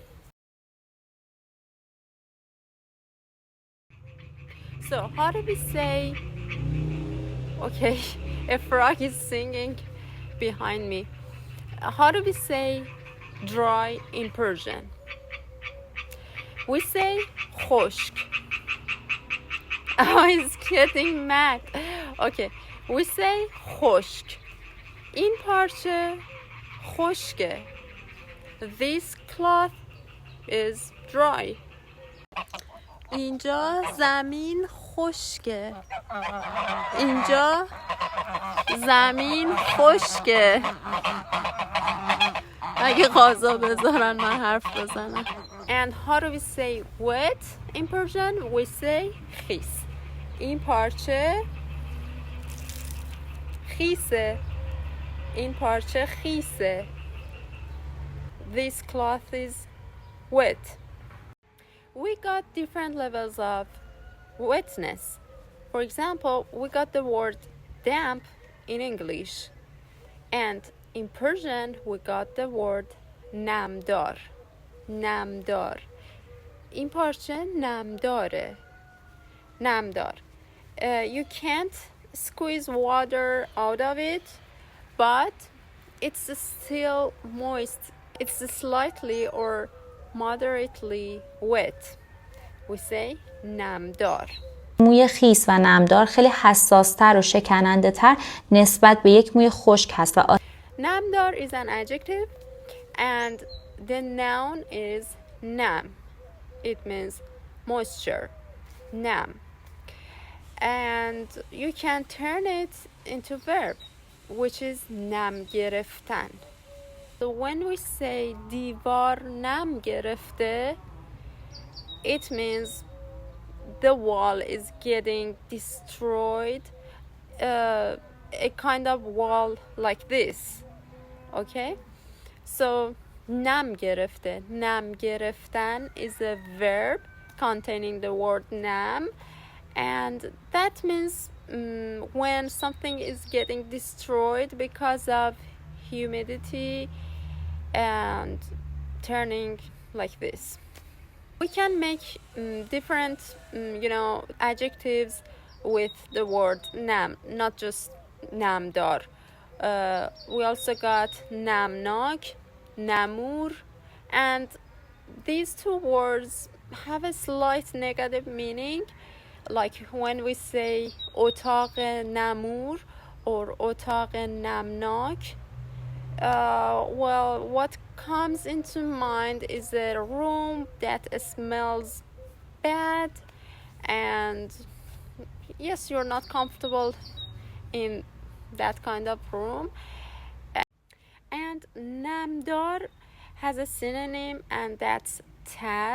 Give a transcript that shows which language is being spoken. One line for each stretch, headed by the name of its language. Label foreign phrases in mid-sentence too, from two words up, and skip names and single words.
English: So how do we say, okay, a frog is singing behind me. How do we say dry in Persian? We say خشک. Oh, he's getting mad. Okay, we say خشک.
Persian: این پارچه خشکه.
English: This cloth is dry.
Persian: اینجا زمین خشکه. اینجا زمین خشکه. اگه غذا بذارن من حرف بزنم.
English: And how do we say wet in Persian? We say خیس.
Persian: این پارچه خیسه. این پارچه خیسه.
English: This cloth is wet. We got different levels of wetness. For example, we got the word damp in English, and in Persian we got the word نمدار.
Persian: نمدار. این پارچه نمداره. نمدار.
English: You can't squeeze water out of it, but it's still moist. It's slightly or moderately wet. We say نمدار.
Persian: موی خیس و نمدار خیلی حساس‌تر و شکننده‌تر نسبت به یک موی خشک هست و
English: نمدار is an adjective and the noun is nam. It means moisture. Nam. And you can turn it into verb, which is
Persian: نم گرفتن.
English: So when we say
Persian: دیوار نم گرفته,
English: it means the wall is getting destroyed, a kind of wall like this. Okay? So
Persian: نم گرفته. نم گرفتن
English: is a verb containing the word نم, and that means when something is getting destroyed because of humidity and turning like this. We can make different adjectives with the word nam, not just نمدار. We also got
Persian: نمناک, نمور,
English: and these two words have a slight negative meaning, like when we say
Persian: اتاق نمور
English: or
Persian: اتاق نمناک.
English: Well, what comes into mind is a room that smells bad, and yes, you're not comfortable in that kind of room. And نمدار has a synonym, and that's تر.